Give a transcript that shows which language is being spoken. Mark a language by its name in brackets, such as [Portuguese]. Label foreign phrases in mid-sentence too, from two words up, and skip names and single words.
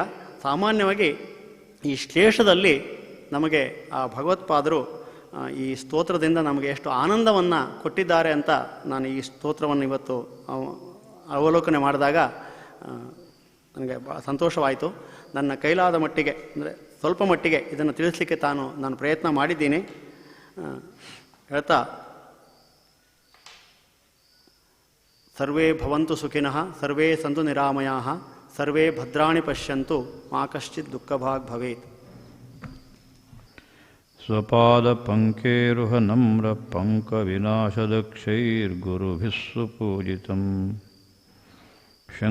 [Kannada] ಸಾಮಾನ್ಯವಾಗಿ ಈ ಶ್ಲೇಷದಲ್ಲಿ ನಮಗೆ ಆ ಭಗವತ್ಪಾದರು ಈ ಸ್ತೋತ್ರದಿಂದ ನಮಗೆ ಎಷ್ಟು ಆನಂದವನ್ನು ಕೊಟ್ಟಿದ್ದಾರೆ ಅಂತ ನಾನು ಈ ಸ್ತೋತ್ರವನ್ನು ಇವತ್ತು ಅವಲೋಕನೆ ಮಾಡಿದಾಗ ನನಗೆ ಭಾಳ ಸಂತೋಷವಾಯಿತು. ನನ್ನ ಕೈಲಾದ ಮಟ್ಟಿಗೆ, ಅಂದರೆ ಸ್ವಲ್ಪ ಮಟ್ಟಿಗೆ ಇದನ್ನು ತಿಳಿಸ್ಲಿಕ್ಕೆ ನಾನು ಪ್ರಯತ್ನ ಮಾಡಿದ್ದೀನಿ. ಹೇಳ್ತಾ, [Sanskrit] ಸರ್ವೇ ಭವಂತು ಸುಖಿನಃ, ಸರ್ವೇ ಸಂತು ನಿರಾಮಯಾಃ, ಸರ್ವೇ ಭದ್ರಾಣಿ ಪಶ್ಯಂತು, ಮಾ ಕಶ್ಚಿತ್ ದುಃಖಭಾಗ್ ಭವೇತ್. ಸ್ವಪಾದ ಪಂಕೇರುಹ ನಮ್ರ ಪಂಕ ವಿನಾಶದಕ್ಷೈರ್ಗುರುಭಿಃ ಸುಪೂಜಿತಂ.